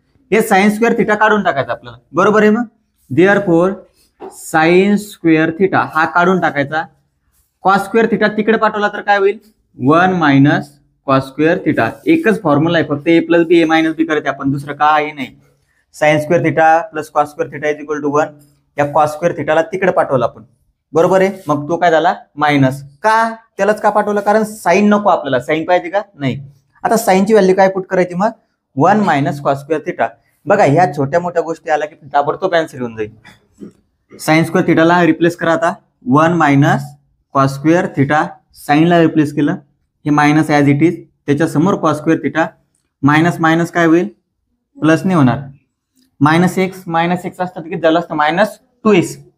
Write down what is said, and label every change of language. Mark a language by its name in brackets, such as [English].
[Marathi] हे sine square theta काढून टाकायचं आपल्याला. बरोबर आहे. मग देअरफॉर साइन स्क्वेअर थिटा हा काढून टाकायचा. कॉस स्क्वेअर थिटा तिकडे पाठवला तर काय होईल 1 मायनस कॉस स्क्वेअर थिटा. एकच फॉर्म्युला आहे फक्त ए प्लस बी ए मायनस बी करते आपण, दुसरं काही नाही. [English] Sine square theta plus cos square theta is equal to 1. [Marathi] या कॉस स्क्वेअर थिटाला तिकडे पाठवलं आपण. बरोबर आहे. मग तो काय झाला मायनस. का त्यालाच का पाठवलं? कारण साइन नको आपल्याला. साइन पाहिजे का नाही. आता साइनची व्हॅल्यू काय पुट करायची मग 1 मायनस कॉस स्क्वेअर थिटा. बघा ह्या छोट्या मोठ्या गोष्टी आल्या की ताबडतोब आन्सर येऊन जाईल. साइन स्क्वेअर थिटाला रिप्लेस करा आता 1 minus cos square theta. साइनला replace केलं, हे मायनस ॲज इट इज, त्याच्या समोर cos square theta. Minus minus काय होईल प्लस नाही होणार. मायनस एक्स असतं किती झालं असतं मायनस 2x.